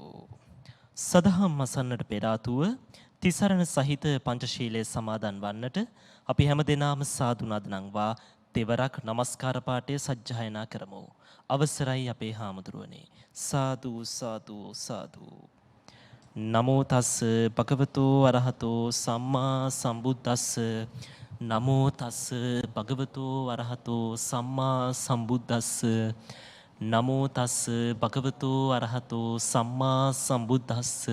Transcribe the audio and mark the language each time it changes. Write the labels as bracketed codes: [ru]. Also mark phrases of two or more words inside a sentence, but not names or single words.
[si] සදහම් මසන්නට පෙර ආතුව තිසරණ සහිත පංචශීලයේ සමාදන් වන්නට අපි හැමදෙනාම සාදු නද නංවා තෙවරක් নমස්කාර පාඨය සජ්ජායනා කරමු. අවසරයි අපේ හාමුදුරුවනේ. සාදු සාදු සාදු. [pi] නමෝ තස් භගවතු අරහතෝ සම්මා සම්බුද්දස්ස. නමෝ තස් භගවතු අරහතෝ සම්මා සම්බුද්දස්ස. නමෝ තස් භගවතු අරහතෝ සම්මා සම්බුද්දස්ස.